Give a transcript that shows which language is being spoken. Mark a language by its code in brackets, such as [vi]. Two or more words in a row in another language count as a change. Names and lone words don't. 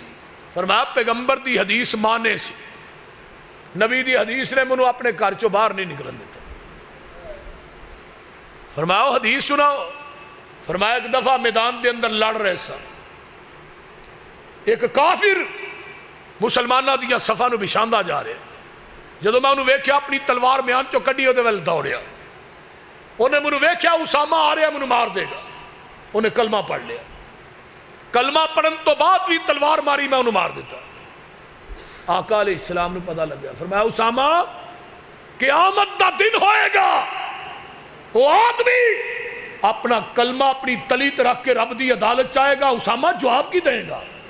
[pa] فرمایا پیغمبر دی حدیث مانے سی, نبی دی حدیث نے منو اپنے گھر چو باہر نہیں نکلن دیتا. [ur] فرمایا حدیث سناؤ. [pa] فرمایا ایک دفعہ میدان دے اندر لڑ رہے سا, ایک کافر مسلمانہ دیا صفحہ نو بچھاندہ جا رہے. جدو میں انہوں ویکھیا اپنی تلوار میان چو کڈی ہو دے ویل دوڑیا. انہیں منو ویکھیا اسامہ آ رہا منو مار دے گا. انہیں کلمہ پڑھ لیا. کلمہ پڑھن تو بعد بھی تلوار ماری, میں انہوں مار دیتا. آقا [ar] علیہ السلام [pa] نے پتہ لگ گیا. فرمایا اسامہ قیامت دا دن ہوئے گا, وہ آدمی اپنا کلمہ اپنی تلیت رکھ کے رب دی عدالت چاہے گا, اسامہ جواب کی دے گا.